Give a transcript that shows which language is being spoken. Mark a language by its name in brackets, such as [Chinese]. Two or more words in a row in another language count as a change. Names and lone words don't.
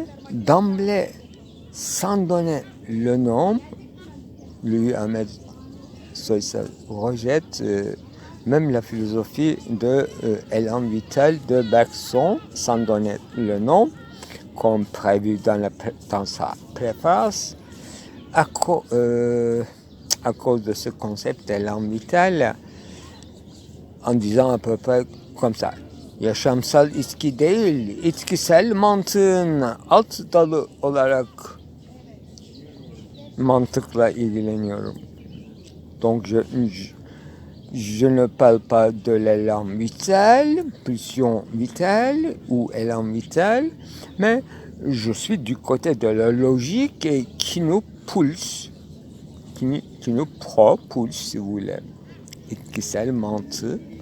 [French] d'emblée, sans donner le nom, lui, Ahmed Soysal, rejette même la philosophie de Élan Vital de Bergson, sans donner le nom, comme prévu dans sa préface, à cause de ce concept d'Élan Vital, en disant à peu près comme ça. [Turkish] Yaşamsal içki değil, içkisel mantığın alt dalı olarak mantıkla ilgileniyorum. [French] Donc je ne parle pas de l'élan vital, pulsion vitale ou élan vital, mais je suis du côté de la logique et qui nous pulse, qui nous propulse, si vous voulez, [Turkish] içkisel mantığı.